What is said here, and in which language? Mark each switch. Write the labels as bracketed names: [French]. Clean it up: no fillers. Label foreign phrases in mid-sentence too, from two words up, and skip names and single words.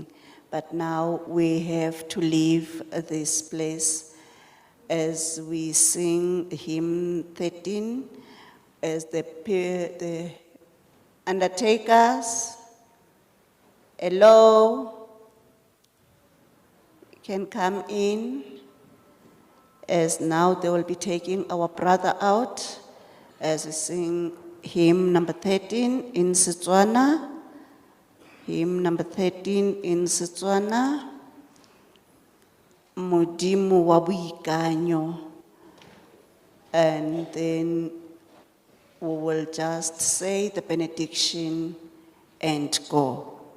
[English] But now we have to leave this place as we sing hymn 13, as the undertakers, hello, can come in, as now they will be taking our brother out as we sing hymn number 13 in Setswana. Hymn number 13 in Setswana. Modimo wa boikanyo. And then we will just say the benediction and go.